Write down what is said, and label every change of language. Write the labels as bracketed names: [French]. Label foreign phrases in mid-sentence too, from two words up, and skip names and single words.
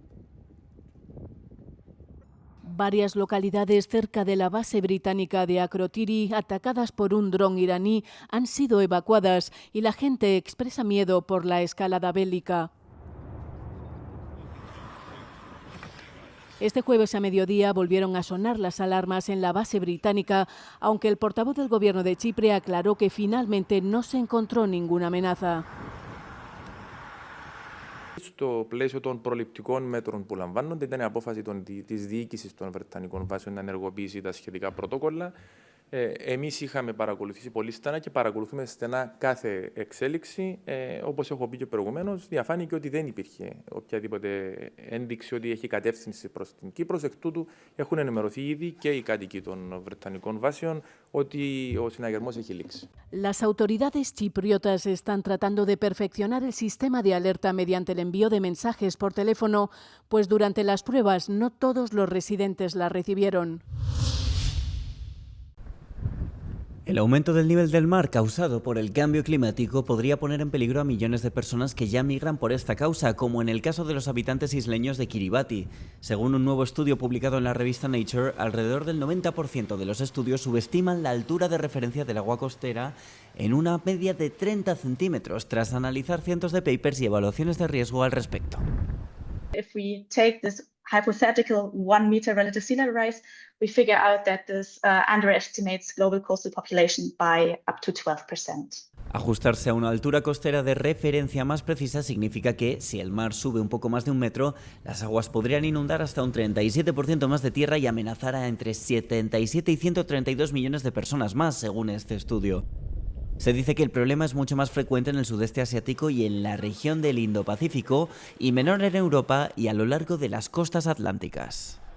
[Spanish] Varias localidades cerca de la base británica de Akrotiri, atacadas por un dron iraní, han sido evacuadas y la gente expresa miedo por la escalada bélica. Este jueves a mediodía volvieron a sonar las alarmas en la base británica, aunque el portavoz del gobierno de Chipre aclaró que finalmente no se encontró ninguna amenaza. [Greek] Στο πλαίσιο των προληπτικών μέτρων που λαμβάνονται, ήταν η απόφαση της διοίκησης των Βρετανικών βάσεων να ενεργοποιήσει τα σχετικά πρωτόκολλα. Εμείς είχαμε παρακολουθήσει πολύ στενά και παρακολουθούμε στενά κάθε εξέλιξη. Όπως έχω πει και προηγουμένως, διαφάνηκε ότι δεν υπήρχε οποιαδήποτε ένδειξη ότι έχει κατεύθυνση προς την Κύπρο. Εκ τούτου έχουν ενημερωθεί ήδη και οι κάτοικοι των Βρετανικών βάσεων ότι ο συναγερμός έχει λήξει. [Spanish] Las autoridades chipriotas están tratando de perfeccionar el sistema de alerta mediante el envío de mensajes por teléfono, pues durante las pruebas no todos los residentes la recibieron. El aumento del nivel del mar causado por el cambio climático podría poner en peligro a millones de personas que ya migran por esta causa, como en el caso de los habitantes isleños de Kiribati. Según un nuevo estudio publicado en la revista Nature, alrededor del 90% de los estudios subestiman la altura de referencia del agua costera en una media de 30 centímetros, tras analizar cientos de papers y evaluaciones de riesgo al respecto. [English] If we take this hypothetical 1 meter relative sea level rise, we figure out that this underestimates global coastal population by up to 12%. [Spanish] Ajustarse a una altura costera de referencia más precisa significa que, si el mar sube un poco más de 1 metro, las aguas podrían inundar hasta un 37% más de tierra y amenazar a entre 77 y 132 millones de personas más, según este estudio. Se dice que el problema es mucho más frecuente en el sudeste asiático y en la región del Indo-Pacífico, y menor en Europa y a lo largo de las costas atlánticas.